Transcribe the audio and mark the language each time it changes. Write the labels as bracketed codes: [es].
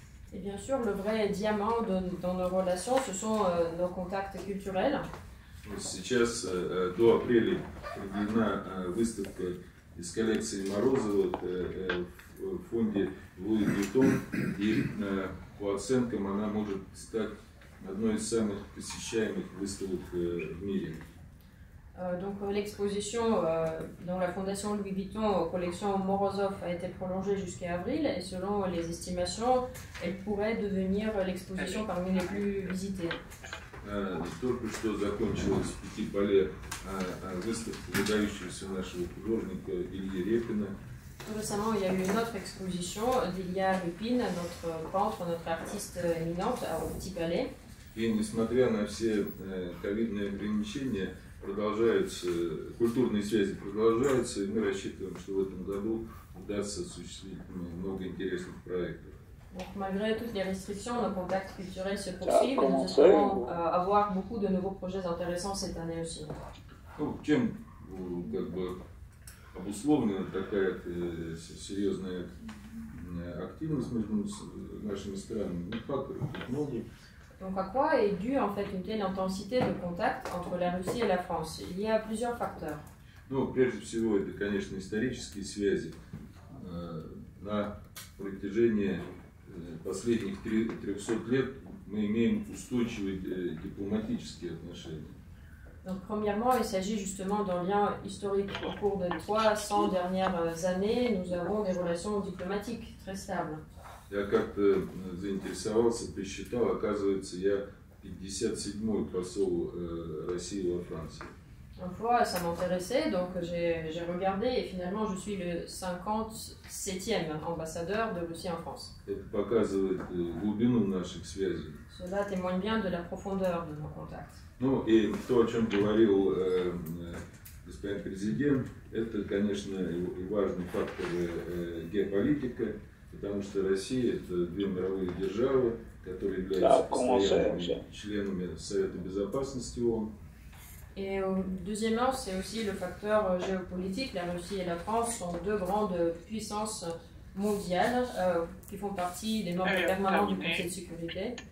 [fr] Et bien sûr, le vrai diamant dans nos relations, ce sont nos contacts culturels. [ru] Сейчас до апреля проведена выставка из коллекции Морозова в фонде Луи Виттон, и по оценкам она может стать одной из самых посещаемых выставок в мире. [fr] Donc l'exposition dans la fondation Louis Vuitton aux collections Morozov a été prolongée jusqu'à avril et selon les estimations, elle pourrait devenir l'exposition parmi les plus visitées. [ru] Только что закончилась в Пяти-Поле выставка выдающегося нашего художника Ильи Репина. [fr] Récemment, il y a eu une autre exposition d'Ilya Répine, notre peintre, notre artiste éminente au Petit Palais. [ru] И несмотря на все ковидные ограничения, продолжаются, культурные связи продолжаются, и мы рассчитываем, что в этом году удастся осуществить много интересных проектов. [fr] Donc, malgré toutes les restrictions, nos contacts culturels se poursuivent et nous espérons avoir beaucoup de nouveaux projets intéressants cette année aussi. [ru] Ну, чем как бы обусловлена такая серьезная активность между нашими странами? Ну, факторов тут много. [fr] Donc à quoi est due en fait une telle intensité de contact entre la Russie et la France? Il y a plusieurs facteurs. [ru] Ну, прежде всего, это, конечно, исторические связи. На протяжении последних 300 лет мы имеем устойчивые дипломатические отношения. [fr] Donc premièrement, il s'agit justement d'un lien historique. Au cours des 300 dernières années, nous avons des relations diplomatiques très stables. [ru] Я как-то заинтересовался, посчитал, оказывается, я 57-й посол России во Франции. [fr] Une fois, ça m'intéressait, donc j'ai regardé et finalement je suis le 57e ambassadeur de Russie en France. [ru] Это показывает глубину наших связей. [fr] Cela témoigne bien de la profondeur de nos contacts. [ru] Ну и то, о чем говорил господин президент, это, конечно, и важный фактор геополитика, потому что Россия – это две мировые державы, которые являются постоянными членами Совета Безопасности ООН. [fr] Et deuxièmement, c'est aussi le facteur géopolitique. La Russie et la France sont deux grandes puissances mondiales qui font partie des membres permanents du Conseil de sécurité.